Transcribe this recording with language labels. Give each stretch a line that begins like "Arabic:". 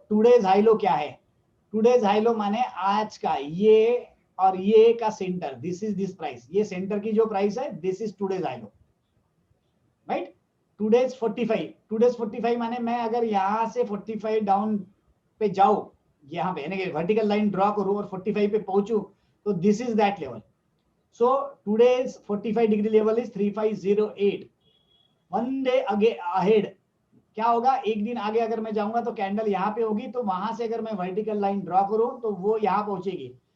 Hindi: Today's high-low क्या है? Today's high-low माने आज का ये और ये का centre,
English: This is this price.
Hindi: ये सेंटर की जो प्राइस है,
English: This is today's high low, right?
Hindi: Today's 45 माने मैं अगर यहाँ से 45 डाउन पे जाऊं, यहाँ पे यानी कि वर्टिकल लाइन ड्रॉ करूं और 45 पे पहुंचू, तो
English: This is that level. So today's 45 degree level is 3508.
Hindi: 1 day ahead क्या होगा? एक दिन आगे अगर मैं जाऊंगा तो कैंडल यहाँ पे होगी, तो वहां से अगर मैं वर्टिकल लाइन ड्रॉ करूं तो वो यहाँ पहुंचेगी।